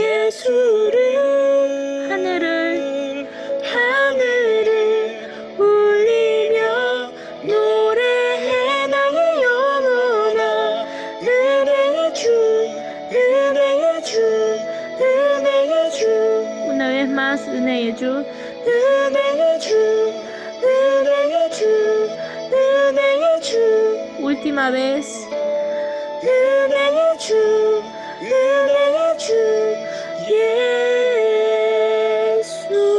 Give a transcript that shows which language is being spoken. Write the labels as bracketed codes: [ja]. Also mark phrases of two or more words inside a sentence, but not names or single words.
[ko] 예수를 하늘을 울리며 노래해 나의 영혼아 은혜의 주 은혜의 주 은혜의 주 [es] Una vez más, [ko] 은혜의 주, 은혜의 주 은혜의 주 은혜의 주 [es] última vez, [ko] 은혜의 주 은혜의 주 예수.